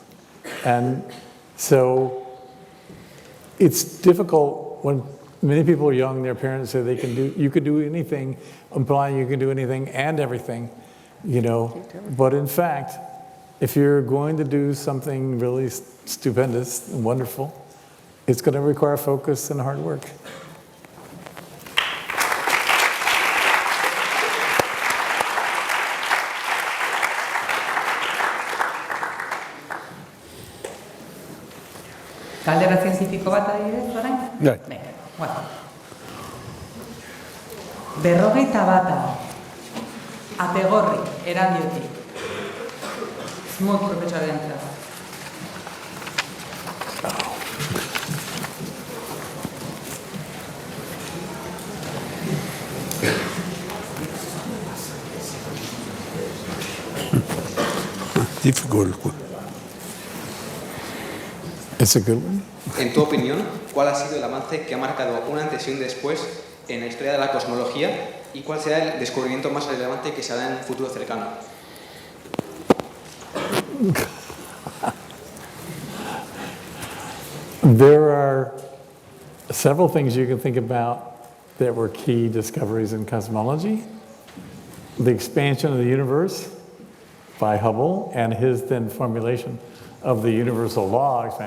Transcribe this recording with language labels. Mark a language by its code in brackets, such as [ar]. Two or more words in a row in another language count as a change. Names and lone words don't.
[en] And so it's difficult when many people are young, their parents say you can do anything, implying you can do anything and everything, you know. But in fact, if you're going to do something really stupendous and wonderful, it's going to require focus and hard work. [eu] Galdera zientifiko bat adibidez, orain? Bai. Bueno. 51 ategorri eradiotik. Smoot profesorentzat. [en] Difficult. It's a good one. [es] En tu opinión, ¿cuál ha sido el avance que ha marcado un antes y un después en la historia de la cosmología y cuál será el descubrimiento más relevante que se hará en un futuro cercano? [en] There are several things you can think about that were key discoveries in cosmology. The expansion of the universe by Hubble and his then formulation of the universal law expansion.